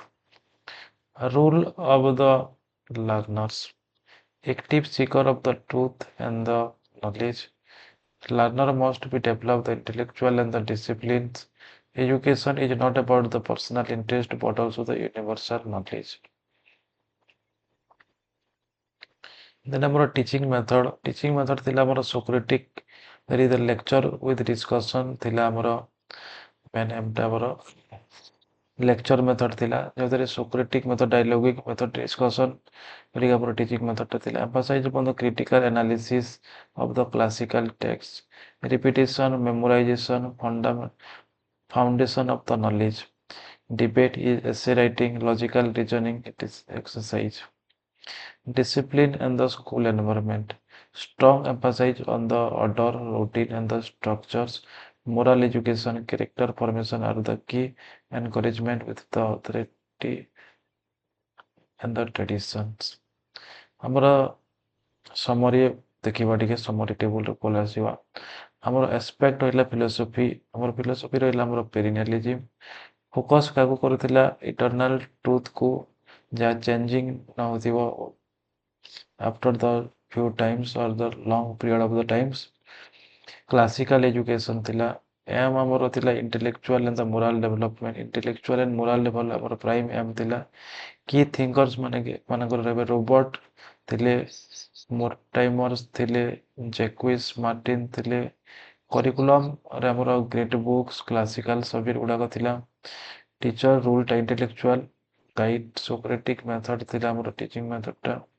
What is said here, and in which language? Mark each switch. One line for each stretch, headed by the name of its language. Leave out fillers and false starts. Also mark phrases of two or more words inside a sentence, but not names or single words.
English: Rule of the learners, active seeker of the truth and the knowledge, learner must be developed the intellectual and the disciplines। Education is not about the personal interest but also the universal knowledge। Then ଆମର teaching method
Odia: ଥିଲା ଆମର
English: Socratic, there is the lecture with discussion
Odia: ଥିଲା ଆମର
English: main
Odia: ଏମଟା ଆମର
English: lecture method
Odia: ଥିଲା, ଯେଉଁଥିରେ
English: Socratic method, dialogic method, discussion
Odia: କରିକି ଆମର
English: teaching method
Odia: ଟା ଥିଲା।
English: emphasize upon the critical analysis of the classical text, repetition, memorization, foundation of the knowledge, debate is essay writing, logical reasoning, it is exercise। Discipline and the school environment, strong emphasis on the order, routine and the structures, moral education, character formation are the key, encouragement with the authority and the traditions।
Odia: ଆମର ସମରି ଦେଖିବା ଟିକେ, ସମରି ଟେବୁଲରେ ପଳେଇ ଆସିବା। ଆମର ଆସ୍ପେକ୍ଟ ରହିଲା ଫିଲୋସଫି, ଆମର ଫିଲୋସଫି ରହିଲା ଆମର perennialism, ଫୋକସ୍ କାହାକୁ କରୁଥିଲା,
English: eternal truth,
Odia: ଯାହା ଚେଞ୍ଜିଂ ନ ହେଉଥିବ
English: after the few times or the long period of the times। classical education
Odia: ଥିଲା, ଏମ୍ ଆମର ଥିଲା
English: intellectual and the moral development, intellectual and moral level ଆମର prime aim ଥିଲା। key thinkers
Odia: ମାନଙ୍କର ରହିବେ ରୋବର୍ଟ ଥିଲେ, ମୋର୍ଟାଇମର୍ସ ଥିଲେ, ଜେକ୍ୱିସ୍ ମାର୍ଟିନ୍ ଥିଲେ। କରିକୁଲମରେ ଆମର
English: great books, classical subject
Odia: ଗୁଡ଼ାକ ଥିଲା।
English: teacher role intellectual guide, Socratic method
Odia: ଥିଲା ଆମର
English: teaching method.